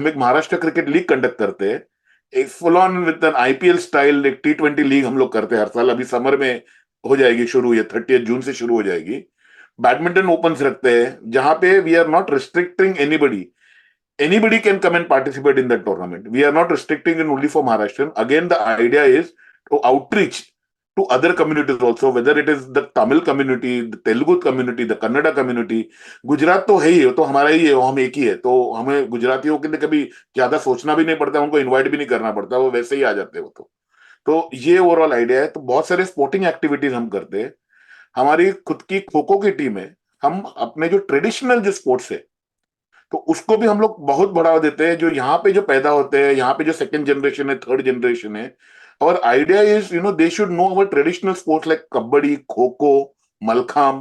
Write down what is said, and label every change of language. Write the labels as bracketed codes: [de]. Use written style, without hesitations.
[hi] हम एक Maharashtra cricket league conduct करते हैं, एक full on with N IPL style, एक T20 लीग हम लोग करते हैं हर साल। अभी समर में हो जाएगी शुरू, ये 30 जून से शुरू हो जाएगी। बैडमिंटन ओपन्स रखते हैं, जहां पे [en] We are not restricting anybody, anybody can come and participate in that tournament. We are not restricting it only for Maharashtrian. Again, the idea is to outreach to other communities also, whether it is the Tamil community, the Telugu community, the Kannada community. [hi] Gujarat तो है ही, तो हमारा ही है, हम एक ही है, तो हमें गुजरातियों के लिए कभी ज्यादा सोचना भी नहीं पड़ता, उनको इनवाइट भी नहीं करना पड़ता, वो वैसे ही आ जाते हैं वो। तो ये ओवरऑल आइडिया है। तो बहुत सारे स्पोर्टिंग एक्टिविटीज हम करते हैं। हमारी खुद की खो खो की टीम है। हम अपने जो ट्रेडिशनल जो स्पोर्ट्स है, तो उसको भी हम लोग बहुत बढ़ावा देते हैं। जो यहाँ पे जो पैदा होते हैं, यहाँ पे जो सेकंड जनरेशन है, थर्ड जनरेशन है, और [en] Idea is they should know our traditional sports like kabaddi, kho kho, mallakhamb.